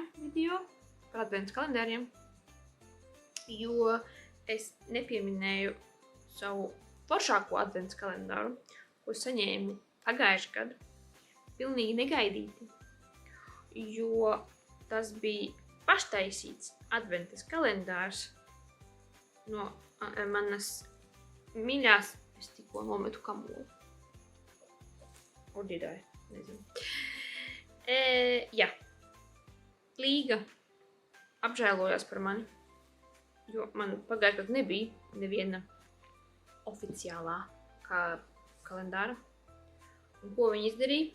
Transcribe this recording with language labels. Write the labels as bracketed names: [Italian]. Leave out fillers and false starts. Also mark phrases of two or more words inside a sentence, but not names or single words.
[Latvian] video par adventas kalendāriem, jo es nepieminēju savu foršāko adventas kalendāru, ko saņēmu pagājušajā gadu, pilnīgi negaidīti, jo tas bija paštaisīts adventas kalendārs no manas mīļās, es tikko nometu kamolu. [English] Or did I? [Latvian] Nezinu. Jā. Līga apžēlojās par mani, jo man pagājušajā gadā nebija neviena oficiālā kalendāra. Un ko viņa izdarīja?